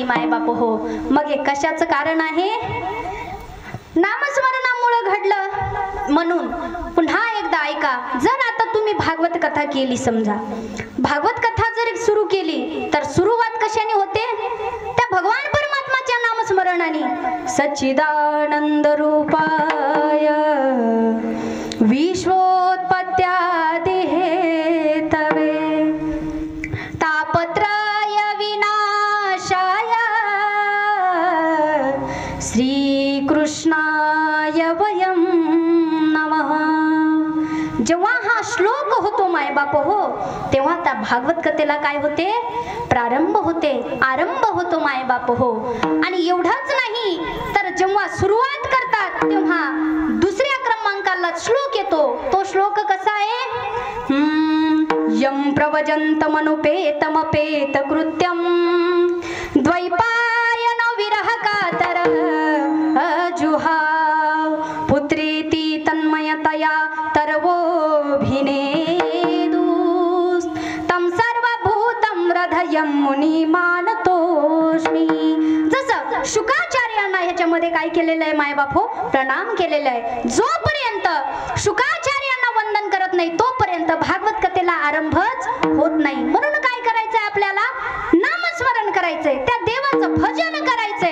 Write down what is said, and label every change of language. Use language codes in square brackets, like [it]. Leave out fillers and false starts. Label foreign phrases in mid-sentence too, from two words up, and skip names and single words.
[mr] माय बाप हो, मग हे कशाचं कारण आहे, नामस्मरणामुळे घडलं. म्हणून पुन्हा एकदा ऐका, जर आता तुम्ही भागवत कथा केली, समजा भागवत कथा जर सुरू केली तर सुरुवात कशाने होते, त्या भगवान परमात्माच्या नामस्मरणाने. [sa] सच्चिदानंद रूपाय विश्वोत्पत्त्यादि हेतवे तापत्रय विनाशाय श्री कृष्णाय वयम नमः. [mr] जेव्हा हा श्लोक होतो माय बाप हो, तेव्हा त्या भागवत कथेला काय होते, प्रारंभ होते, आरंभ होतो माय बाप हो. आणि एवढंच नाही तर जेव्हा सुरुवात करतात तेव्हा दुसऱ्या क्रमांकाला श्लोक येतो. तो श्लोक कसा आहे, [sa] यम प्रवजन्तमनुपेतमपेत कृत्यम द्वैपायन विरह कातर अजुहाव पुत्रेति तन्मयतया तरवोभिनेदुस् तम सर्वभूतं हृदयं मुनिमानतोस्मि. [mr] जसं शुकाचार्यांना ह्याच्यामध्ये काय केलेलं आहे मायबाप हो, प्रणाम केलेला आहे. जोपर्यंत शुकाचार्यांना वंदन करत नाही तोपर्यंत भागवत कथेला आरंभच होत नाही. म्हणून काय करायचंय आपल्याला, नामस्मरण करायचंय, त्या देवाचं भजन करायचंय.